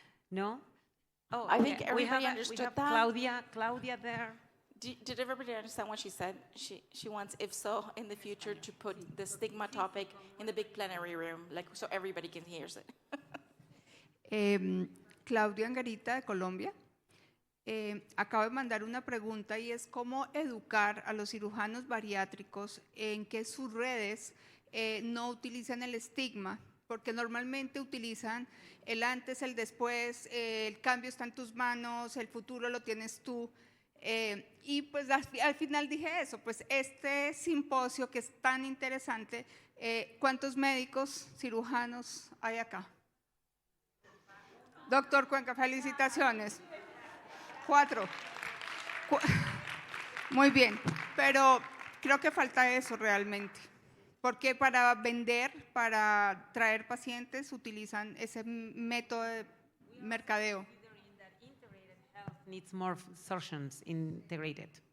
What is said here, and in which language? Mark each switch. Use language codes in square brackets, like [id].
[en] No? Oh, I think everybody understood that. Claudia there. Did everybody understand what she said? She wants IFSO in the future to put the stigma topic in the big plenary room, so everybody can hear it. [es] Claudia Angarita de Colombia. Acabo de mandar una pregunta y es cómo educar a los cirujanos bariátricos en que sus redes no utilizan el estigma, porque normalmente utilizan el antes, el después, el cambio está en tus manos, el futuro lo tienes tú. Y pues al final dije eso, pues este simposio que es tan interesante, ¿cuántos médicos cirujanos hay acá? Doctor Cuenca, felicitaciones. 4. Muy bien, pero creo que falta eso realmente, porque para vender, para traer pacientes, utilizan ese método de mercadeo. [en] Needs more surgeons integrated.